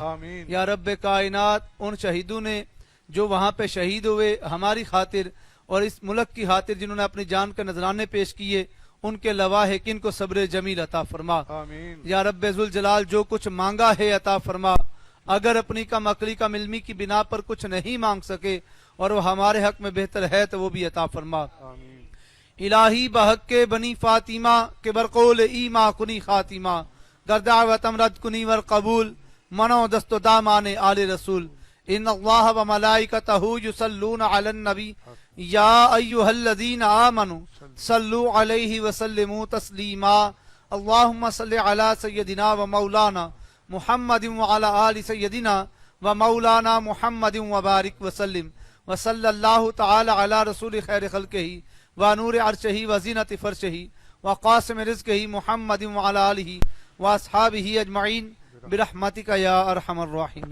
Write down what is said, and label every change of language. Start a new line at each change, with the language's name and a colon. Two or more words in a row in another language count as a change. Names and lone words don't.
Urdu: یا رب کائنات ان شہیدوں نے جو وہاں پہ شہید ہوئے ہماری خاطر اور اس ملک کی خاطر، جنہوں نے اپنی جان کے نذرانے پیش کیے، ان کے لواحقین کو صبر جمیل عطا فرما.
Arabic: یا رب ذوالجلال
Urdu: جو کچھ مانگا ہے عطا فرما. اگر اپنی کم عقلی کم علمی کی بنا پر کچھ نہیں مانگ سکے اور وہ ہمارے حق میں بہتر ہے تو وہ بھی عطا فرما.
Persian: الہی بحق کے بنی فاطمہ کے برقول ایما کنی خاتمہ گردعوتم رد کنی ور قبول منو دست و دامان آل رسول.
Arabic: ان اللہ و ملائکتہ یصلون علی النبی یا ایہا الذین آمنوا صلوا علیہ وسلموا تسلیما. اللہم صلی علی سیدنا و مولانا محمد وعلی آل سیدنا و مولانا محمد وبارک وسلم. وصلی اللہ تعالی علی رسول خیر خلقہ و نور عرشہ و زینت فرشہ و قاسم رزقہ محمد وعلی آلہ و اصحابہ اجمعین برحمتک یا ارحم الراحمین.